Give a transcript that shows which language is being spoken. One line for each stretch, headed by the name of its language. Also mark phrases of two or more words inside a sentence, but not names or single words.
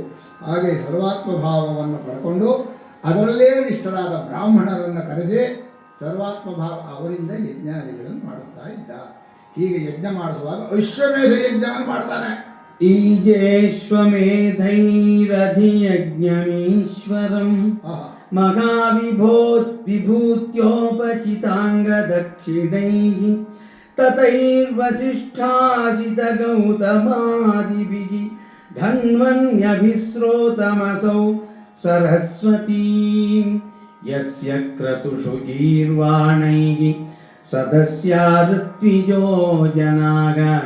Kannada: ಹಾಗೆ ಸರ್ವಾತ್ಮ ಭಾವವನ್ನು ಪಡ್ಕೊಂಡು ಅದರಲ್ಲೇ ನಿಷ್ಠರಾದ ಬ್ರಾಹ್ಮಣರನ್ನು ಕರೆಸಿ ಸರ್ವಾತ್ಮ ಭಾವ ಅವರಿಂದ ಯಜ್ಞಾದಿಗಳನ್ನು ಮಾಡಿಸ್ತಾ ಇದ್ದ. ಹೀಗೆ ಯಜ್ಞ ಮಾಡಿಸುವಾಗ ಅಶ್ವಮೇಧ ಯಜ್ಞವನ್ನು ಮಾಡ್ತಾನೆ.
Sanskrit: ಈಜೇಶ್ವಮೇಧೈರಧಿಯಜ್ಞಮೀಶ್ವರಂ महाविभूत्योपचिताङ्गदक्षिणैः ततैर्वसिष्ठासितगौतमादिभिः धन्वन्यभिस्रोतमसौ सरस्वतीं यस्य क्रतुषु गीर्वाणैः सदस्या ऋत्विजो जनाग